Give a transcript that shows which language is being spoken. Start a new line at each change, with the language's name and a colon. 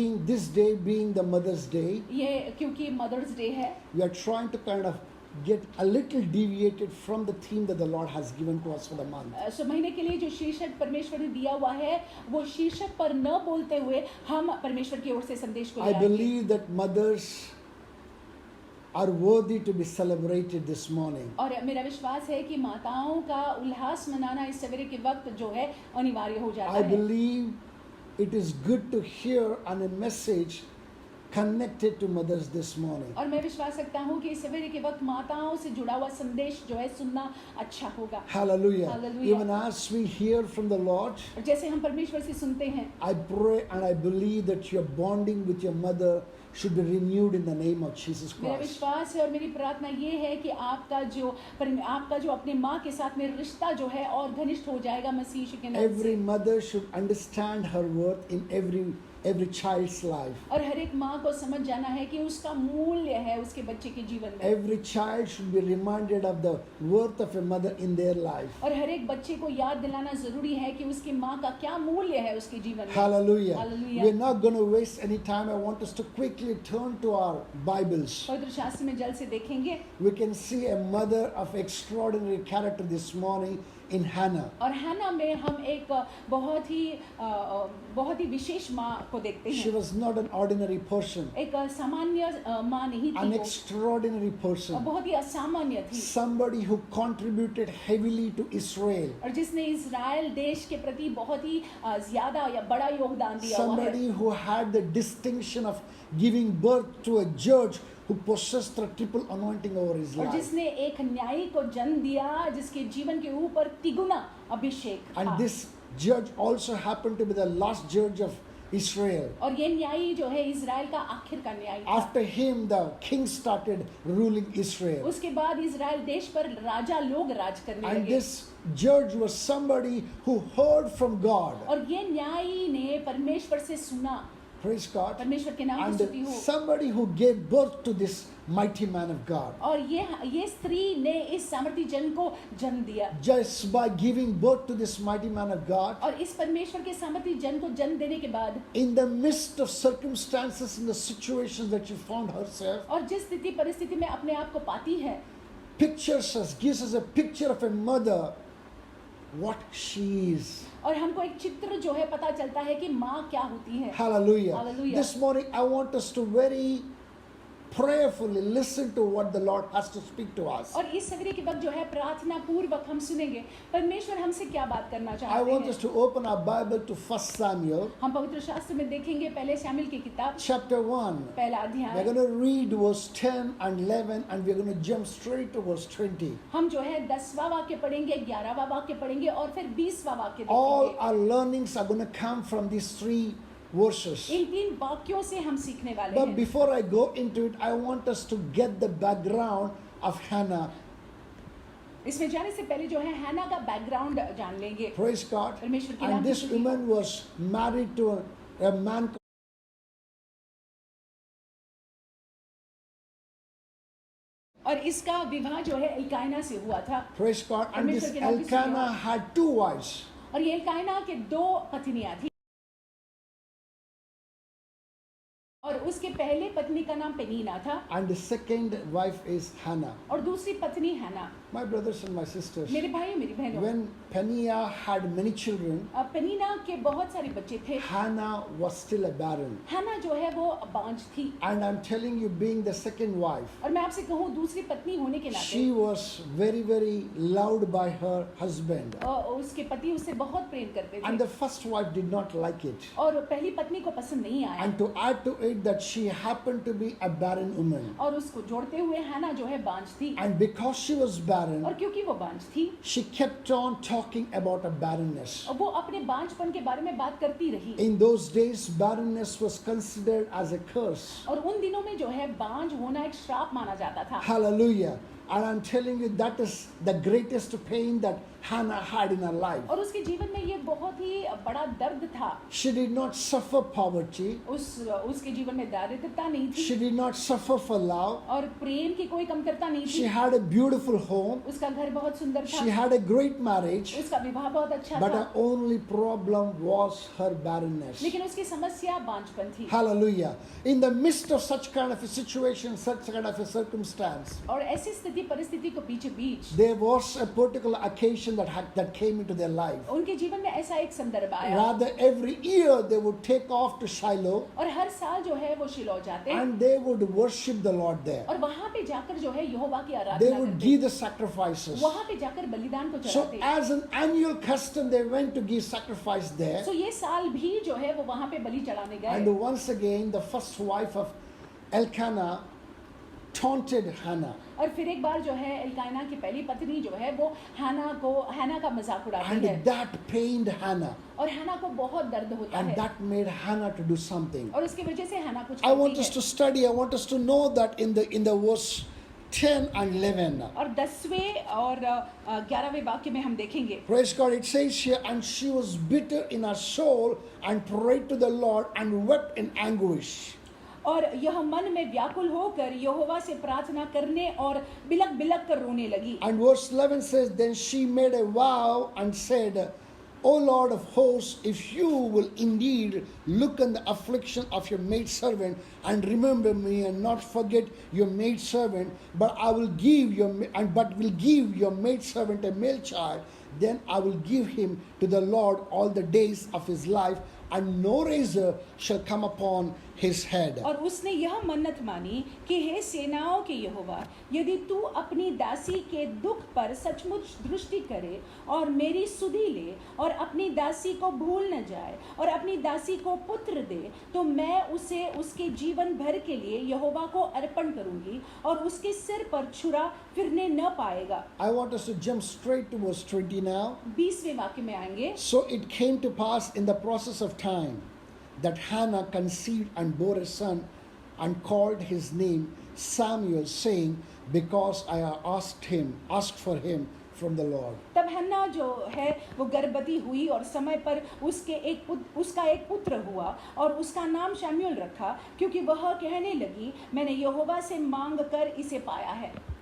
English: This day being the Mother's Day,
Hindi: ये क्योंकि mother's day है
English: we are trying to kind of get a little deviated from the theme that the Lord has given to us for the month.
Hindi: सो महीने के लिए जो शीर्षक परमेश्वर ने दिया हुआ है वो शीर्षक पर न बोलते हुए हम परमेश्वर की ओर से संदेश को
English: I
Hindi: ले आएंगे
English: believe that mothers are worthy to be celebrated this morning.
Hindi: और मेरा विश्वास है कि माताओं का उल्लास मनाना इस सवेरे के वक्त जो है अनिवार्य हो जाता
English: I
Hindi: है
English: believe it is good to hear on a message connected to mothers this morning.
Hindi: और मैं विश्वास रखता हूँ कि इस सवेरे के वक्त माताओं से जुड़ा हुआ संदेश जो है सुनना अच्छा होगा
English: Hallelujah.
Hindi: Hallelujah.
English: Even as we hear from the Lord,
Hindi: और जैसे हम परमेश्वर से सुनते हैं
English: I pray and I believe that your bonding with your mother should be renewed in the name of Jesus
Hindi: मेरा
English: Christ.
Hindi: विश्वास है और मेरी प्रार्थना ये है कि आपका जो अपने माँ के साथ में रिश्ता जो है और घनिष्ठ हो जाएगा मसीह यीशु के नाम
English: Every
Hindi: से
English: mother should understand her worth in every child's life.
Hindi: और हर एक माँ को समझ जाना है कि उसका मूल्य है उसके बच्चे के जीवन में
English: Every child should be reminded of the worth of a mother in their life.
Hindi: और हर एक बच्चे को याद दिलाना जरूरी है कि उसकी माँ का क्या मूल्य है उसके जीवन में
English: Hallelujah.
Hindi: Hallelujah.
English: We're not going to waste any time. I want us to quickly turn to our Bibles.
Hindi: पवित्र शास्त्र में जल्द से देखेंगे
English: We can see a mother of extraordinary character this morning in Hannah.
Hindi: और हन्ना में हम एक बहुत ही विशेष माँ को देखते
English: She
Hindi: हैं
English: was not an ordinary person,
Hindi: एक सामान्य माँ नहीं
English: an
Hindi: थी वो
English: extraordinary
Hindi: और
English: person,
Hindi: बहुत ही असामान्य थी
English: somebody who contributed heavily to Israel,
Hindi: और जिसने इज़राइल देश के प्रति बहुत ही ज्यादा या बड़ा योगदान दिया हुआ है
English: somebody who had the distinction of giving birth to a judge who possessed the triple anointing over his
Hindi: और
English: life.
Hindi: जिसने एक न्यायी को जन्म दिया जिसके जीवन के ऊपर तिगुना अभिषेक था
English: And this judge also happened to be the last judge of Israel.
Hindi: और ये न्यायी जो है इज़राइल का आखिर का न्यायी था
English: After him, the king started ruling Israel.
Hindi: उसके बाद इज़राइल देश पर राजा लोग राज करने
English: And
Hindi: लगे
English: this judge was somebody who heard from God.
Hindi: और ये न्यायी ने परमेश्वर से सुना
English: Praise God.
Hindi: परमेश्वर के नाम की स्तुति
English: And
Hindi: हो
English: somebody who gave birth to this mighty man of God.
Hindi: और ये स्त्री ने इस सामर्थी जन को जन्म दिया
English: Just by giving birth to this mighty man of God,
Hindi: और इस परमेश्वर के सामर्थी जन को जन्म देने के बाद
English: in the midst of circumstances, in the situations that she found herself,
Hindi: और जिस स्थिति परिस्थिति में अपने आप को पाती है
English: gives us a picture of a mother, what she is.
Hindi: और हमको एक चित्र जो है पता चलता है कि माँ क्या होती है
English: Hallelujah.
Hindi: Hallelujah.
English: This morning, I want us to very prayerfully listen to what the Lord has to speak to us.
Hindi: और इस सवेरे के वक्त जो है प्रार्थना पूर्वक हम सुनेंगे परमेश्वर हमसे क्या बात करना
English: I
Hindi: चाहते
English: want
Hindi: हैं
English: us to open our Bible to 1 Samuel
Hindi: हम पवित्र शास्त्र में देखेंगे पहले शामिल की किताब
English: chapter 1.
Hindi: पहला
English: We're
Hindi: अध्याय
English: going to read verse 10 and 11 and we're going to jump straight to verse 20.
Hindi: हम जो है 10वां वाक्य पढ़ेंगे 11वां वाक्य पढ़ेंगे और फिर 20वां वाक्य
English: All
Hindi: देखेंगे
English: our learnings are going to come from these three verses.
Hindi: इन 3 वाक्यों से हम सीखने वाले
English: But
Hindi: हैं
English: before I go into it, I want us to get the background of Hannah.
Hindi: इसमें जाने से पहले जो है हैना का बैकग्राउंड जान लेंगे
English: Praise God.
Hindi: परमेश्वर के नाम
English: And
Hindi: की
English: this
Hindi: स्तुति हो।
English: woman was married to a man.
Hindi: और इसका विवाह जो है एल्काइना से हुआ था
English: Praise God. And this
Hindi: परमेश्वर के नाम की स्तुति
English: Elkanah
Hindi: हो।
English: had 2 wives.
Hindi: और ये एल्काइना के 2 पत्नियां थी और उसके पहले पत्नी का नाम पेनीना था
English: and the second wife is Hannah.
Hindi: और दूसरी पत्नी हैना।
English: My brothers and my sisters,
Hindi: मेरे भाई मेरी बहनों,
English: when Peninnah had many children,
Hindi: पेनीना के बहुत सारे बच्चे थे।
English: Hannah was still a barren.
Hindi: हैना जो है वो बांझ थी।
English: And I'm telling you, being the second wife,
Hindi: और मैं आपसे कहूँ दूसरी पत्नी होने के नाते
English: she was very, very loved by her husband.
Hindi: उसके पति उससे बहुत प्रेम करते
English: And
Hindi: थे
English: the first wife did not like it.
Hindi: और पहली पत्नी को पसंद नहीं आया।
English: And to add to it that she happened to be a barren woman.
Hindi: और उसको जोड़ते हुए हैना जो है बांझ थी
English: And because she was barren,
Hindi: और क्योंकि वो बांझ थी
English: she kept on talking about her barrenness.
Hindi: और वो अपने बांझपन के बारे में बात करती रही।
English: In those days, barrenness was considered as a curse.
Hindi: और उन दिनों में जो है बांझ होना एक श्राप माना जाता था।
English: Hallelujah. And I'm telling you, that is the greatest pain that Hannah had in her life.
Hindi: और उसके जीवन में ये बहुत ही बड़ा दर्द था।
English: She did not suffer poverty.
Hindi: उसके जीवन में दारिद्रता नहीं थी
English: She did not suffer for love.
Hindi: और प्रेम की कोई कमतरता नहीं
English: She
Hindi: थी।
English: had a beautiful home.
Hindi: उसका घर बहुत सुंदर
English: She
Hindi: था,
English: had a great marriage.
Hindi: उसका विवाह बहुत अच्छा
English: But
Hindi: था,
English: her only problem was her barrenness.
Hindi: लेकिन उसकी समस्या बांझपन थी।
English: Hallelujah. In the midst of such kind of a situation, such kind of a circumstance,
Hindi: और ऐसी स्थिति परिस्थिति को बीच बीच
English: there was a particular occasion that came into their life.
Hindi: उनके जीवन में ऐसा एक संदर्भ आया
English: Rather, every year they would take off to Shiloh
Hindi: और हर साल जो है वो शिलो जाते
English: and they would worship the Lord there.
Hindi: और वहां पे जाकर जो है यहोवा की
English: They
Hindi: आराधना
English: would
Hindi: करते,
English: give the sacrifices.
Hindi: वहां पे जाकर बलिदान को
English: So,
Hindi: चढ़ाते।
English: as an annual custom, they went to give sacrifice there.
Hindi: सो ये साल भी जो है वो वहां पे बलि चढ़ाने गए
English: And once again, the first wife of Elkanah taunted Hannah.
Hindi: और फिर एक बार जो है एल्काना की पहली पत्नी जो है वो हैना का मजाक उड़ाती
English: And
Hindi: है
English: that pained Hannah.
Hindi: और हैना को बहुत दर्द होता
English: And
Hindi: है
English: that made Hannah to do something.
Hindi: और उसकी वजह से हैना कुछ
English: I want
Hindi: करती
English: us
Hindi: है।
English: to study, I want us to know that in the verse 10 and 11.
Hindi: और 10वें और 11वें वाक्य में हम देखेंगे।
English: Praise God, it says here, and she was bitter in her soul and prayed to the Lord and wept in anguish.
Hindi: और यह मन में व्याकुल होकर यहोवा से प्रार्थना करने और बिलक बिलक कर रोने लगी।
English: And verse 11 says, then she made a vow and said, O Lord of hosts, if you will indeed look on the affliction of your maidservant and remember me and not forget your maidservant, but will give your maidservant a male child, then I will give him to the Lord all the days of his life, and no razor shall come upon his head.
Hindi: और उसने यह मन्नत मानी कि हे सेनाओं के यहोवा, यदि तू अपनी दासी के दुख पर सचमुच दृष्टि करे और मेरी सुधि ले और अपनी दासी को भूल न जाए और अपनी दासी को पुत्र दे, तो मैं उसे उसके जीवन भर के लिए यहोवा को अर्पण करूंगी और उसके सिर पर छुरा फिरने न पाएगा।
English: I want us to jump straight to verse 20 now.
Hindi: 20वें वाक्य में आएंगे।
English: So it came to pass in the process of time that Hannah conceived and bore a son and called his name Samuel, saying, because I have asked for him from the Lord.
Hindi: तब हन्ना जो है वो गर्भवती हुई और समय पर उसका एक पुत्र हुआ और उसका नाम शमूएल रखा, क्योंकि वह कहने लगी, मैंने यहोवा से मांग कर इसे पाया है।